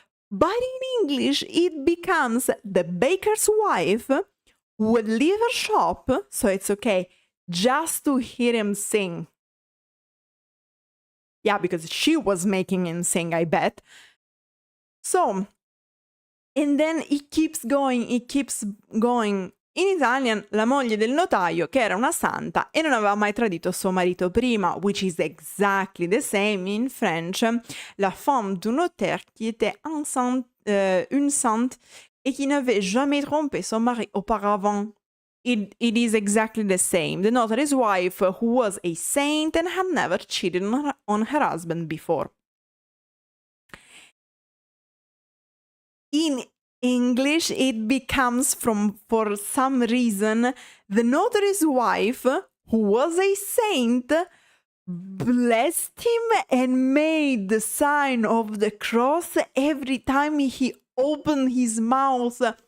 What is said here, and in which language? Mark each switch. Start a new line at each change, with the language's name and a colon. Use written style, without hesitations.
English: But in English, it becomes the baker's wife would leave her shop, so it's okay, just to hear him sing. Yeah, because she was making him sing, I bet. So, and then it keeps going. In Italian,
Italian: la moglie del notaio, che era una santa e non aveva mai tradito suo marito prima,
English: which is exactly the same in French.
French: La femme du notaire qui était enceinte, une sainte, et qui n'avait jamais trompé son mari auparavant.
English: It is exactly the same. The notary's wife who was a saint and had never cheated on her husband before. In English, it becomes for some reason, the notary's wife, who was a saint, blessed him and made the sign of the cross every time he opened his mouth.